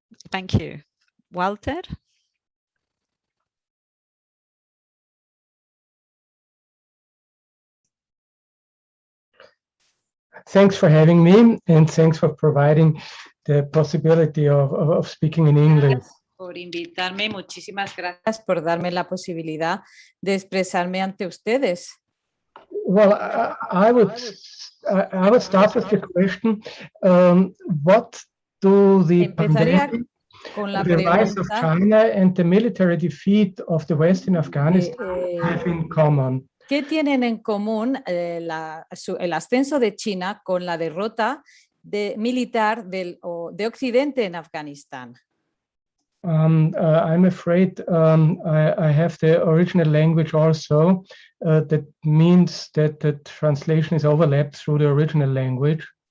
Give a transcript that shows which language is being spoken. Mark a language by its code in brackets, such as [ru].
[en] Thank you. Walter? Thanks for having me, and thanks for providing the possibility of speaking in English. [es] Por invitarme, muchísimas gracias por darme la posibilidad de expresarme ante ustedes. [en] Well, I would start with the question: what do the pandemic, the rise of China, and the military defeat of the West in Afghanistan have in common? [es] ¿Qué tienen en común el ascenso de China con la derrota militar de Occidente en Afganistán? [en] I'm afraid I have the original language also. That means that the translation is overlapped through the original language.